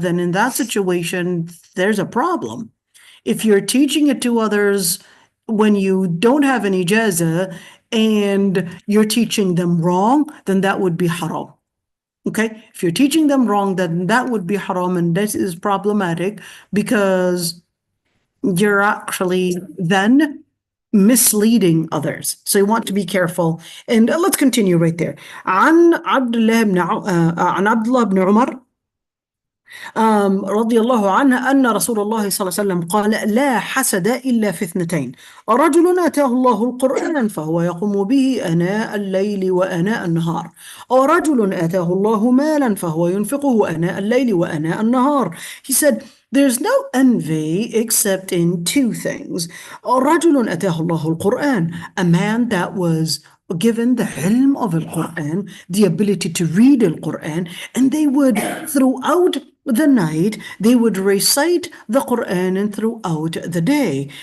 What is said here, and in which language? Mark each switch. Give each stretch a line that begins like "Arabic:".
English: Then in that situation, there's a problem. If you're teaching it to others when you don't have an ijazah and you're teaching them wrong, then that would be haram. Okay? If you're teaching them wrong, then that would be haram, and this is problematic because you're actually then misleading others. So you want to be careful. And let's continue right there.
Arabic: عن عبد الله بن عمر رضي الله عنه أن رسول الله صلى الله عليه وسلم قال لا حسد إلا في اثنتين، رجل آتاه الله القرآن فهو يقوم به آناء الليل وآناء النهار، ورجل آتاه الله مالا فهو ينفقه آناء الليل وآناء النهار.
English: He said, there's no envy except in two things.
Arabic: رجل آتاه الله القرآن,
English: a man that was given the ilm of al-Quran, the ability to read al-Quran, and they would, throughout the night, they would recite the Quran and throughout the day.